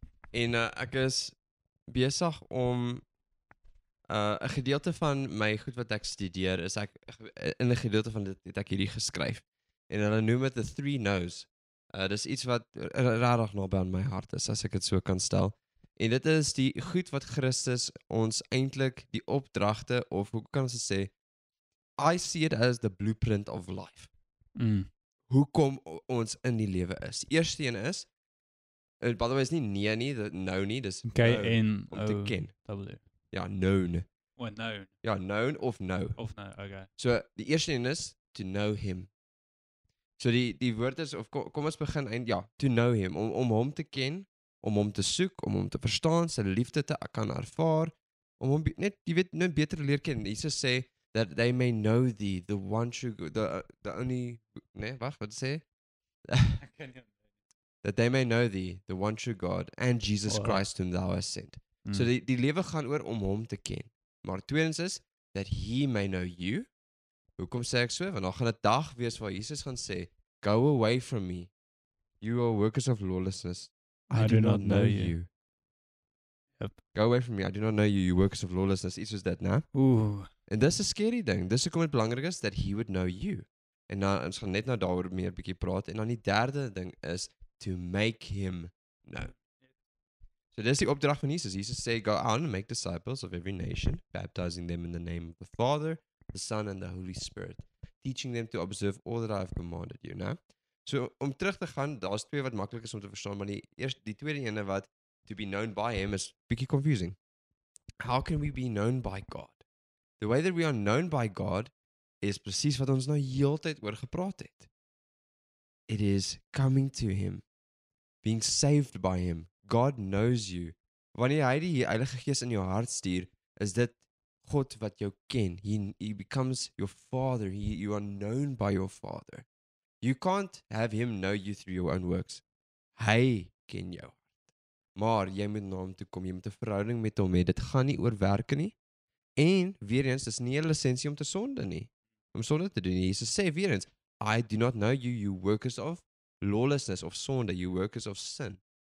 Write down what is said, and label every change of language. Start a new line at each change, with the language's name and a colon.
Afrikaans: En ek is besig om 'n gedeelte van my goed wat ek studeer is ek in 'n gedeelte van dit het ek hierdie geskryf. En hulle noem dit the 3 no's. Dis iets wat regtig naby aan my hart is as ek dit so kan stel. En dit is die goed wat Christus ons eintlik die opdragte of hoe kan ons dit sê?
English: I see it as the blueprint of life.
Afrikaans: Hoekom ons in die lewe is. Die eerste een is by the way is nie nee nie, nou nie, dis K-N om te ken. W.
English: Ja, known. What known? Ja, known of know. Of no, okay.
Afrikaans: So die eerste een is
English: to know him.
Afrikaans: So die woord is of kom ons begin
English: to know him
Afrikaans: om hom te ken, om hom te soek, om hom te verstaan, sy liefde te kan ervaar, om hom net jy weet net beter leer ken.
English: Jesus sê that they may know thee, the one true the only
Afrikaans: nee, wag, wat sê?
English: That they may know thee, the one true God, and Jesus Christ whom thou hast sent.
Afrikaans: So die lewe gaan oor om hom te ken. Maar tweedens is
English: that he may know you.
Afrikaans: Hoekom sê ek so? Want daar gaan 'n dag wees waar Jesus gaan sê,
English: "Go away from me. You are workers of lawlessness. I do not know you." Yep. Go away from me. I do not know you, you workers of lawlessness.
Afrikaans: Iets soos dit, né? Ooh. En dis 'n scary ding. Dis hoekom dit belangrik is
English: that he would know you.
Afrikaans: En nou ons gaan net nou daaroor meer bietjie praat. En dan die derde ding is
English: to make him known.
Afrikaans: So dis die opdrag van Jesus. Jesus sê,
English: "Go out and make disciples of every nation, baptizing them in the name of the Father, the Son and the Holy Spirit, teaching them to observe all that I have commanded you." Né?
Afrikaans: So om terug te gaan, daar's twee wat maklik is om te verstaan, maar die tweede ene wat
English: to be known by him
Afrikaans: is bietjie confusing.
English: how can we be known by God? The way that we are known by God is
Afrikaans: presies wat ons nou heeltyd oor gepraat het.
English: It is coming to him, being saved by him. God knows you.
Afrikaans: Wanneer hy die Heilige Gees in jou hart stuur, is dit God wat jou ken.
English: He becomes your father. You are known by your father. You can't have him know you through your own works.
Afrikaans: Hy ken jou hart. Maar jy moet na hom toe kom, jy moet 'n verhouding met hom hê. Dit gaan nie oor werke nie. En weer eens, dis nie 'n lisensie om te sonde nie. Om sonde te doen nie. Jesus sê weer eens,
English: I do not know you, you workers of lawlessness
Afrikaans: of sonde,
English: you workers of sin.